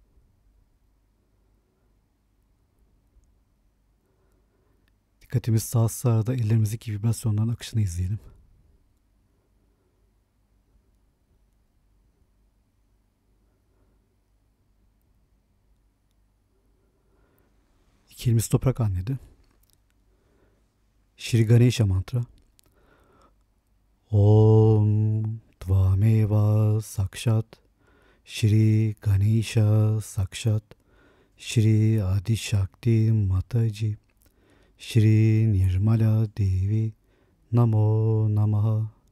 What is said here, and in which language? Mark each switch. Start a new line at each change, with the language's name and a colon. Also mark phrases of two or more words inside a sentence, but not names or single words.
Turkish: Dikkatimiz sağ arada ellerimizdeki vibrasyonların akışını izleyelim. İki elimiz toprak annede.
Sanskrit: श्री गणेश मन्त्र. ॐ त्वमेव साक्षात् श्री गणेश साक्षात् श्री आदिशक्ति माताजी श्री निर्मला देवी नमो नमः.